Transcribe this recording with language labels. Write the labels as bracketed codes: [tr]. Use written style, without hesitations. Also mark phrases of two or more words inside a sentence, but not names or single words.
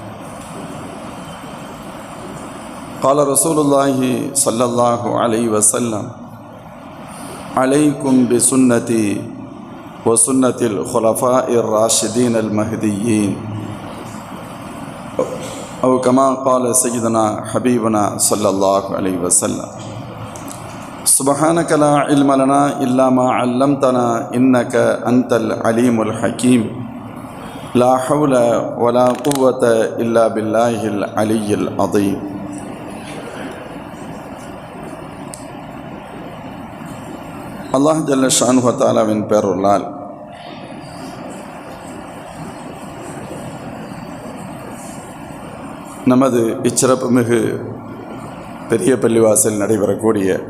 [ar] قال رسول الله صلى الله عليه وسلم عليكم بسنتي وسنة الخلفاء الراشدين المهديين أو كما قال سيدنا حبيبنا صلى الله عليه وسلم. سبحانك لا علم لنا إلا ما علمتنا إنك أنت العليم الحكيم لا حول ولا قوة إلا بالله العلي العظيم. [ta] அல்லாஹ் [ar] جل شأنه [ta] வ தஆலாவின் பேரருளால் நமது இச்சிறப்பு மிகு பெரிய பள்ளிவாசல் நடைபெறக்கூடிய